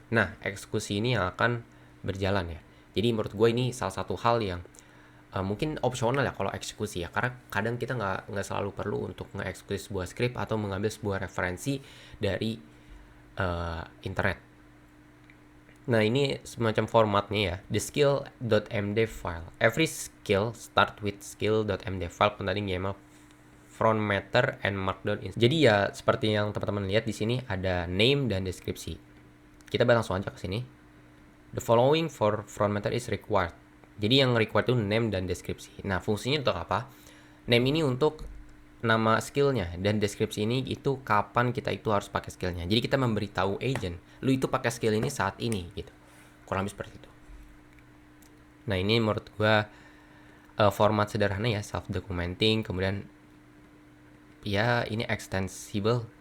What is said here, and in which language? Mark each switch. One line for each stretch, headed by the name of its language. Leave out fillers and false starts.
Indonesian: Nah, eksekusi ini yang akan berjalan ya. Jadi menurut gue ini salah satu hal yang mungkin opsional ya kalau eksekusi ya, karena kadang kita nggak selalu perlu untuk ngeksekusi sebuah script atau mengambil sebuah referensi dari internet. Nah, ini semacam formatnya ya,
English: the skill.md file. Every skill start with skill.md file containing YAML front matter and markdown.
Indonesian: Jadi ya seperti yang teman-teman lihat di sini ada name dan deskripsi. Kita langsung aja ke sini.
English: The following for front matter is required.
Indonesian: Jadi yang required itu name dan deskripsi. Nah, fungsinya untuk apa? Name ini untuk nama skillnya, dan deskripsi ini itu kapan kita itu harus pakai skillnya. Jadi kita memberitahu agent, lu itu pakai skill ini saat ini gitu. Kurang lebih seperti itu. Nah, ini menurut gua format sederhana ya, self documenting, kemudian ya ini extensible.